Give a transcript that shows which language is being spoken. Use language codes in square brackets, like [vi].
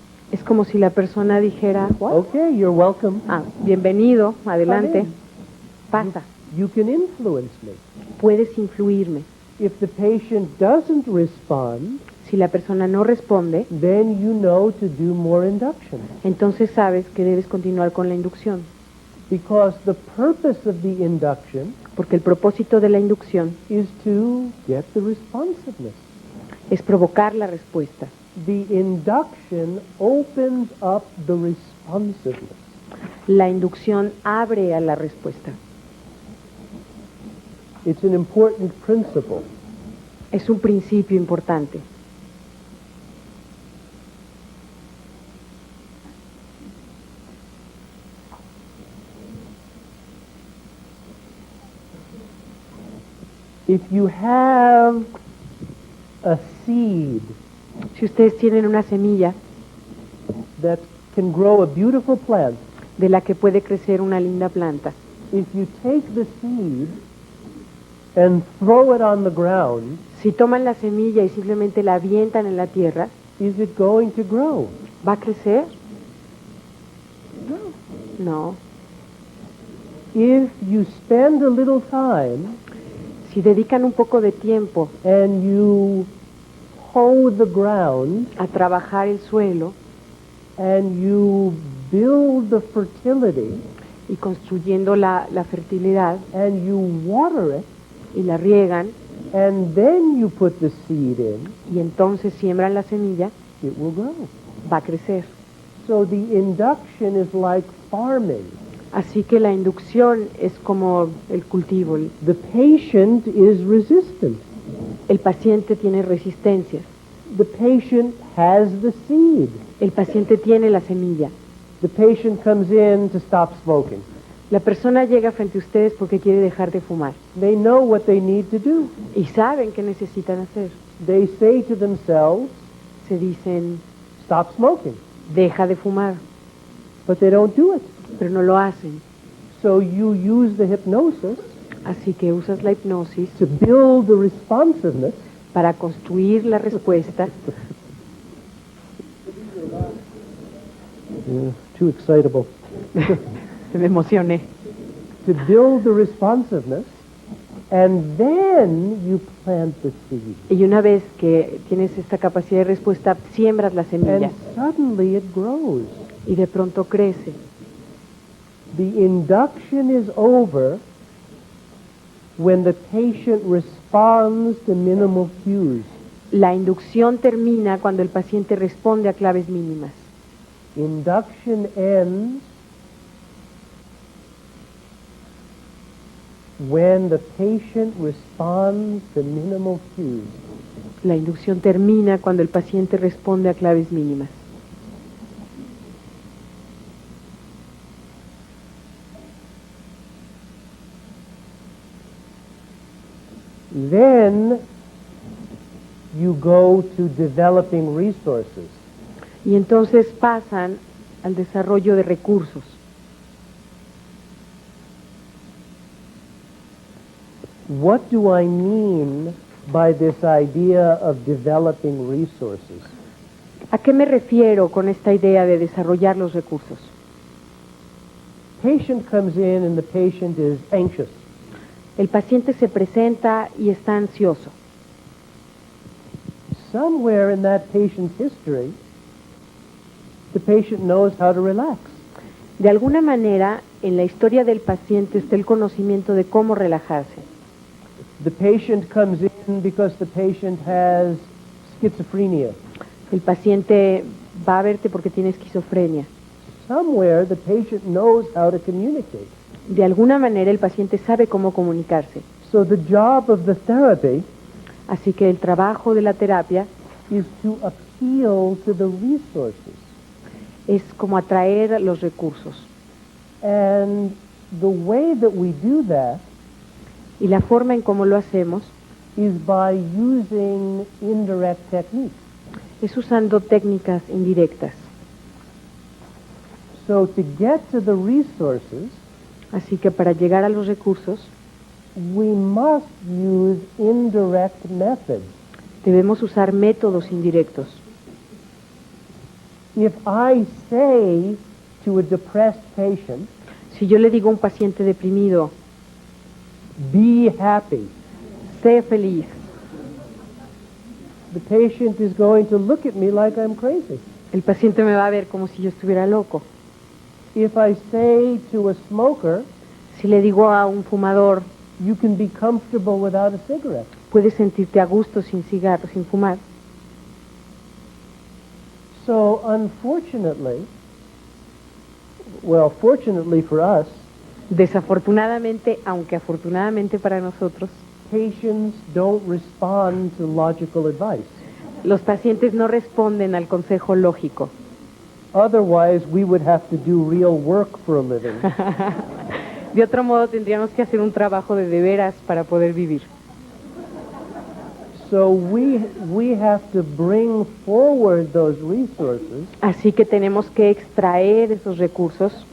[es] es como si la persona dijera, [en] "What? okay, you're welcome. [es] Ah, bienvenido, adelante, pasa, [en] You can influence me. [es] puedes influirme." [en] If the patient doesn't respond, [es] Si la persona no responde, [en] then you know to do more induction. [es] entonces sabes que debes continuar con la inducción, [en] Because the purpose of the induction [es] porque el propósito de la inducción [en] is to get the responsiveness. [es] es provocar la respuesta. [en] The induction opens up the responsiveness. [es] La inducción abre a la respuesta. [en] It's an important principle. [es] Es un principio importante. [en] If you have a seed [es] Si ustedes tienen una semilla [en] that can grow a beautiful plant, [es] de la que puede crecer una linda planta, [en] if you take the seed and throw it on the ground, [es] si toman la semilla y simplemente la avientan en la tierra, [en] is it going to grow? [es] ¿va a crecer? [en] No. If you spend a little time [es] Si dedican un poco de tiempo [en] and you hoe the ground [es] a trabajar el suelo [en] and you build the fertility [es] y construyendo la fertilidad [en] and you water it [es] y la riegan [en] and then you put the seed in, [es] y entonces siembran la semilla, [en] it will grow. [es] va a crecer. [en] So the induction is like farming. [es] Así que la inducción es como el cultivo. [en] The patient is resistant. [es] El paciente tiene resistencias. [en] The patient has the seed. [es] El paciente tiene la semilla. [en] The patient comes in to stop smoking. [es] La persona llega frente a ustedes porque quiere dejar de fumar [en] They know what they need to do. [es] y saben qué necesitan hacer. [en] They say to themselves, [es] Se dicen, [en] stop smoking, [es] deja de fumar, [en] but they don't do it. [es] pero no lo hacen. [en] So you use the hypnosis [es] Así que usas la hipnosis [en] to build the responsiveness [es] para construir la respuesta. [en] too excitable. [es] Me emocioné. [en] To build the responsiveness, and then you plant the seed. [es] Y una vez que tienes esta capacidad de respuesta, siembras la semilla [en] And suddenly it grows. [es] y de pronto crece. [en] The induction is over when the patient responds to minimal cues. [es] La inducción termina cuando el paciente responde a claves mínimas. [en] Induction ends when the patient responds to minimal cues. [es] La inducción termina cuando el paciente responde a claves mínimas. [en] Then you go to developing resources. [es] Y entonces pasan al desarrollo de recursos. [en] What do I mean by this idea of developing resources? [es] ¿A qué me refiero con esta idea de desarrollar los recursos? [en] Patient comes in and the patient is anxious. [es] El paciente se presenta y está ansioso. [en] Somewhere in that patient's history, the patient knows how to relax. [es] De alguna manera, en la historia del paciente está el conocimiento de cómo relajarse. [en] The patient comes in because the patient has schizophrenia. [es] El paciente va a verte porque tiene esquizofrenia. [en] Somewhere the patient knows how to communicate. [es] De alguna manera el paciente sabe cómo comunicarse. [en] So the job of the therapy [es] Así que el trabajo de la terapia [en] is to appeal to the resources. [es] es como atraer los recursos. [en] And the way that we do that [es] Y la forma en cómo lo hacemos [en] is by using indirect techniques. [es] es usando técnicas indirectas. [en] So to get to the resources, [es] Así que para llegar a los recursos [en] we must use indirect methods. [es] debemos usar métodos indirectos. [en] If I say to a depressed patient, [es] Si yo le digo a un paciente deprimido, [en] be happy, [es] sé feliz, [en] the patient is going to look at me like I'm crazy. [es] el paciente me va a ver como si yo estuviera loco. [en] If I say to a smoker, [es] Si le digo a un fumador, [en] you can be comfortable without a cigarette, [es] puedes sentirte a gusto sin cigarro, sin fumar. [en] so unfortunately, well, fortunately for us, [es] Desafortunadamente, aunque afortunadamente para nosotros, [en] patients don't respond to logical advice. [es] los pacientes no responden al consejo lógico. [en] Otherwise, we would have to do real work for a living. [es] De otro modo, tendríamos que hacer un trabajo de veras para poder vivir. [en] So we have to bring forward those resources [es] Así que tenemos que extraer esos recursos